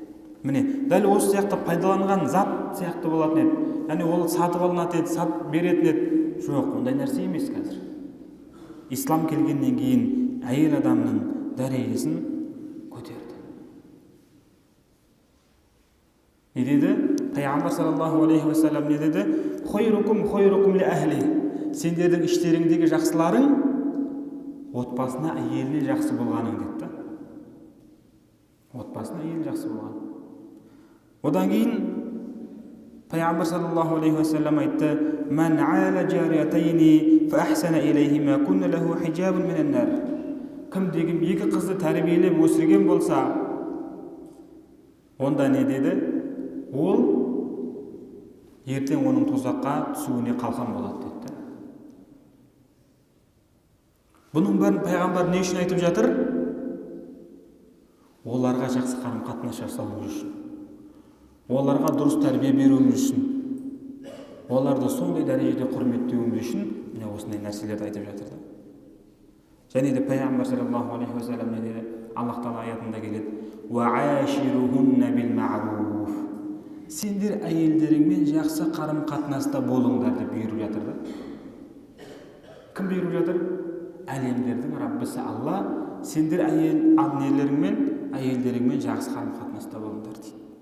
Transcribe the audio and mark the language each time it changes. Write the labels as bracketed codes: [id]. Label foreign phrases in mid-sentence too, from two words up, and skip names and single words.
[kk] Міне, дәл осы сияқты пайдаланған зат сияқты болатын еді. Яғни ол сатып алынатын еді, сатып беретін еді. Жоқ, ондай нәрсе емес қазір. Ислам келгеннен кейін әйел адамның дәрежесін көтерді. Не деді? Пайғамбар [ar] صلى الله عليه وسلم [kk] не деді? [ar] «خيركم لأهلي» [kk] Сендердің іштеріңдегі жақсыларың отбасына әйеліне жақсы болғаның деді. Отбасына әйеліне жақсы болған. Одан кейін Пайғамбар [ar] صلى الله عليه وسلم айтты: "من عال جاريتين فأحسن إليهما كن له حجاب من النار." [kk] Кім деген екі қызды тәрбиелеп өсірген болса, онда не деді? Ол ертең оның тозаққа түсуіне қалқан болады деді. Бұның бәрін пайғамбар не үшін айтып жатыр? Оларға жақсы қарым-қатынас жасауымыз үшін, оларға дұрыс тәрбие беруіміз үшін, оларды сондай дәрежеде құрметтеуіміз үшін міне осындай нәрселерді айтып жатыр. Және де пайғамбар [ar] صلى الله عليه وسلم [kk] не деді? Аллах Тағала аятында келеді: [ar] «وعاشروهن بالمعروف» [kk] Сендер әйелдеріңмен жақсы қарым-қатынаста болыңдар деп бұйырып жатыр да. Кім бұйырып жатыр? Әлемдердің Раббысы Алла, сендер әйелдеріңмен жақсы қарым-қатынаста болыңдар дейді.